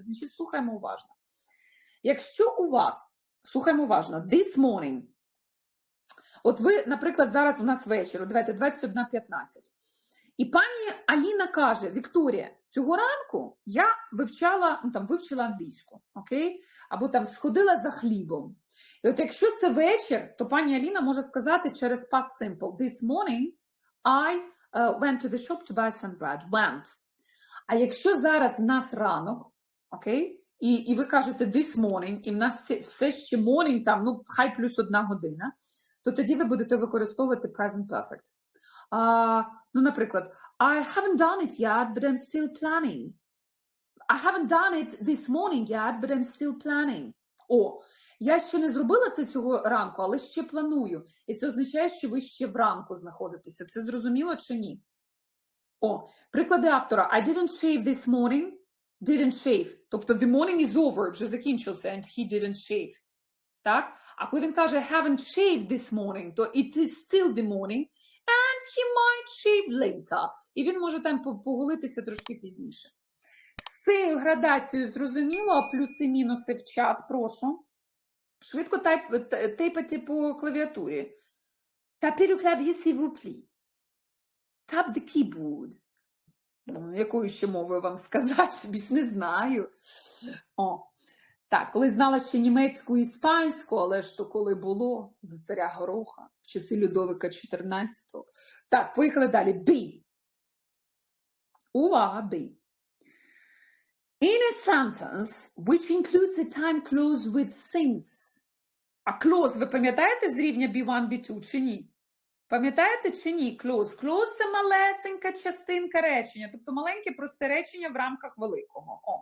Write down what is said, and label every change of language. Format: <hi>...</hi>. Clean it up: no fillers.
<uk>Значить, слухаємо уважно. Якщо у вас, слухаємо уважно, this morning, от ви, наприклад, зараз у нас вечір, давайте 21:15. І пані Аліна каже: Вікторія, цього ранку я вивчила англійську, окей? Або там сходила за хлібом. І от якщо це вечір, то пані Аліна може сказати через past simple:</uk> <en>This morning I went to the shop to buy some bread. Went.</en> <uk>А якщо зараз в нас ранок, окей? І ви кажете this morning, і в нас все ще morning, там, хай плюс 1 година, то тоді ви будете використовувати present perfect.</uk> <en>Наприклад, I haven't done it yet, but I'm still planning. I haven't done it this morning yet, but I'm still planning.</en> <uk>Я ще не зробила це цього ранку, але ще планую. І це означає, що ви ще вранку знаходитеся. Це зрозуміло чи ні? Приклади автора.</uk> <en>I didn't shave this morning. Didn't shave.</en> <uk>Тобто</uk> <en>the morning is over,</en> <uk>вже закінчився,</uk> <en>and he didn't shave.</en> <uk>Так? А коли він каже</uk> <en>haven't shaved this morning, то it is still the morning, and he might shave later.</en> <uk>І він може там поголитися трошки пізніше. З цією градацією зрозуміло, плюси-мінуси в чат, прошу. Швидко тейпати по клавіатурі.</uk> <fr>Tapez le clavier, s'il vous plaît.</fr> <en>Tap the keyboard.</en> <uk>Якою ще мовою вам сказати? Більш не знаю. Так, коли знала ще німецьку і іспанську, але ж то коли було за царя Гороха в часи Людовика XIV. Так, поїхали далі. B. Увага, B.</uk> <en>In a sentence which includes a time clause with since.</en> <uk>А clause ви пам'ятаєте з рівня B1, B2 чи ні? Пам'ятаєте чи ні? Clause. Clause – це малесенька частинка речення, тобто маленьке просте речення в рамках великого.</uk>